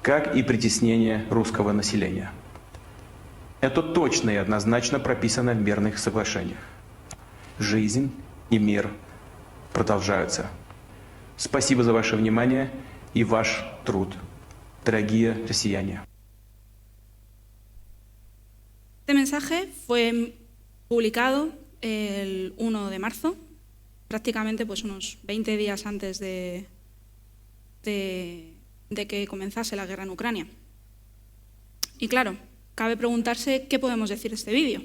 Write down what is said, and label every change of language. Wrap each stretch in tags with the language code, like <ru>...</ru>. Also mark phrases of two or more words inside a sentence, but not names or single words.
<ru>как и притеснение русского населения. Это точно и однозначно прописано в мирных соглашениях. Жизнь и мир продолжаются. Спасибо за ваше внимание и ваш труд, дорогие россияне.</ru> <es>Este mensaje fue publicado el 1 de marzo, prácticamente pues unos 20 días antes de que comenzase la guerra en Ucrania. Y claro, cabe preguntarse qué podemos decir de este vídeo.</es>